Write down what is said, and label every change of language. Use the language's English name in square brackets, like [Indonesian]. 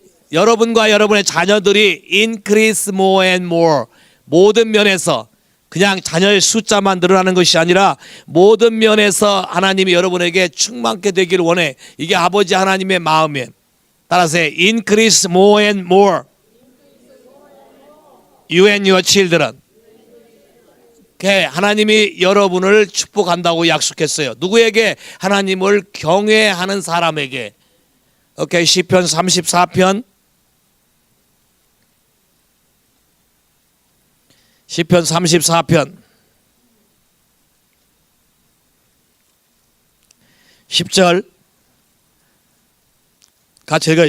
[Korean] 여러분과 여러분의 자녀들이 [English] increase more and more. [Korean] 모든 면에서 그냥 자녀의 숫자만 늘어나는 것이 아니라 모든 면에서 하나님이 여러분에게 충만케 되기를 원해. 이게 아버지 하나님의 마음이에요. 따라서 [English] increase more and more. You and your children. [Korean] 하나님이 여러분을 축복한다고 약속했어요. 누구에게? 하나님을 경외하는 사람에게. 시편 34편 시편 34편 10절 같이 읽어요.